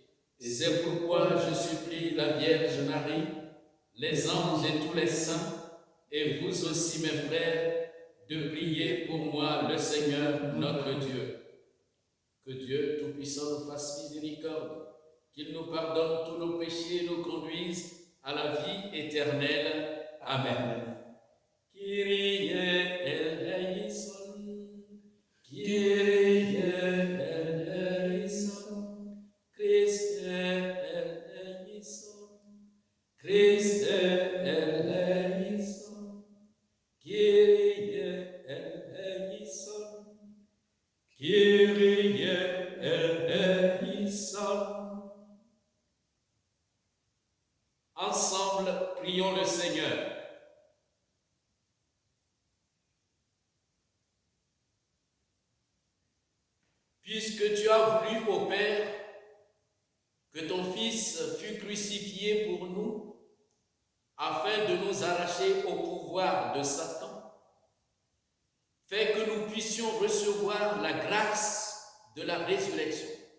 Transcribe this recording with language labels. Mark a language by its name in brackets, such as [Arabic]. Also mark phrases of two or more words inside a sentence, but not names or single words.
[French] Et c'est pourquoi je supplie la Vierge Marie, les anges et tous les saints, et vous aussi mes frères, de prier pour moi le Seigneur notre Dieu. Que Dieu Tout-Puissant nous fasse miséricorde, qu'il nous pardonne tous nos péchés et nous conduise à la vie éternelle. Amen. [Greek] Κύριε ἐλέησον, Κύριε ἐλέησον, Χριστὲ ἐλέησον, Χριστὲ ἐλέησον, Κύριε ἐλέησον, Κύριε ἐλέησον. [French] Ensemble, prions le Seigneur. Puisque tu as voulu, ô Père, que ton Fils fût crucifié pour nous, afin de nous arracher au pouvoir de Satan, fais que nous puissions recevoir la grâce de la résurrection.